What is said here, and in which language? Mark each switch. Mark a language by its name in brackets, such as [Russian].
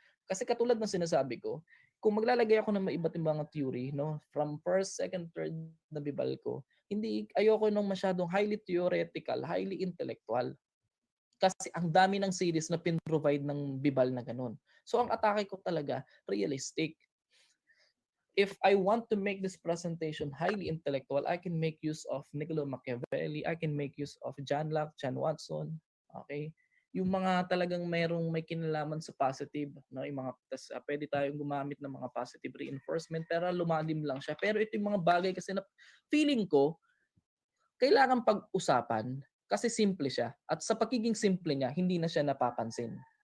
[Filipino] Kasi katulad ng sinasabi ko, kung maglalagay ako ng iba't ibang theory, no, from first, second, third na bibal ko, hindi ayoko nung masyadong highly theoretical, highly intellectual. Kasi ang dami ng series na pin-provide ng bibal na ganun. So ang atake ko talaga, realistic. [English] If I want to make this presentation highly intellectual, I can make use of Niccolo Machiavelli, I can make use of John Locke, John Watson, okay? [Filipino] Yung mga talagang may kinalaman sa positive, no? Yung mga pwede tayong gumamit ng mga positive reinforcement pero lumalim lang siya. Pero ito yung mga bagay kasi na feeling ko kailangan pag-usapan kasi simple siya. At sa pagiging simple niya, hindi na siya napapansin.